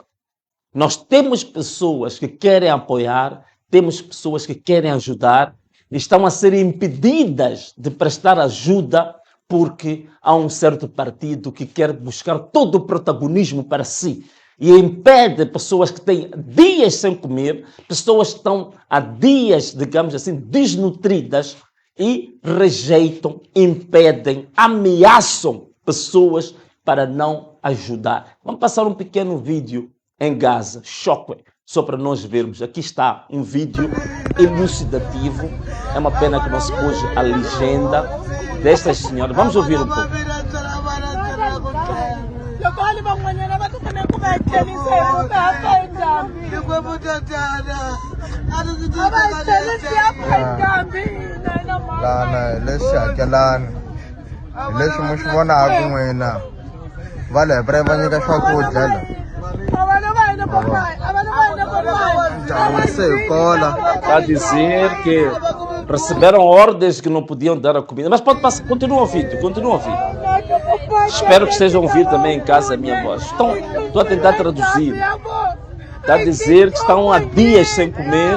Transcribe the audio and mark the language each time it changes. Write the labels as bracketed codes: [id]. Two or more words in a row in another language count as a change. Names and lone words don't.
[pt] Nós temos pessoas que querem apoiar, temos pessoas que querem ajudar, estão a ser impedidas de prestar ajuda porque há um certo partido que quer buscar todo o protagonismo para si e impede pessoas que têm dias sem comer, pessoas que estão há dias, digamos assim, desnutridas e rejeitam, impedem, ameaçam pessoas para não ajudar. Vamos passar um pequeno vídeo em Gaza, Choque. só para nós vermos. Aqui está um vídeo elucidativo. É uma pena que não se pôs a legenda destas senhoras. Vamos ouvir um pouco. [ts] Lana leshakelana leswi mi swi vonaka n'wina va le bre va nyika swakudya [pt] Está a dizer que receberam ordens que não podiam dar a comida. Mas pode passar, continua o vídeo, continua o vídeo. Espero que estejam a ouvir também em casa a minha voz. Estou a tentar traduzir. Está a dizer que estão há dias sem comer.